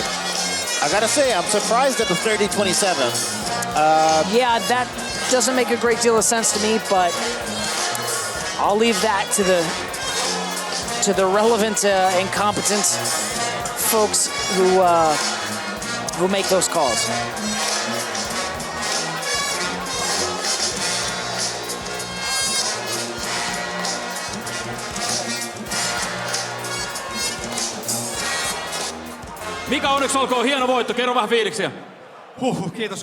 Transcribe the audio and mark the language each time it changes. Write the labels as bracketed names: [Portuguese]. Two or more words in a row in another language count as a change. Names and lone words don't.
[English] I gotta say, I'm surprised at the 30-27. Yeah, that doesn't make a great deal of sense to me, but I'll leave that to the relevant and competent folks who make those calls. [Finnish] Mika, onneksi olkoon, hieno voitto. Kerro vähän fiiliksiä. Kiitos.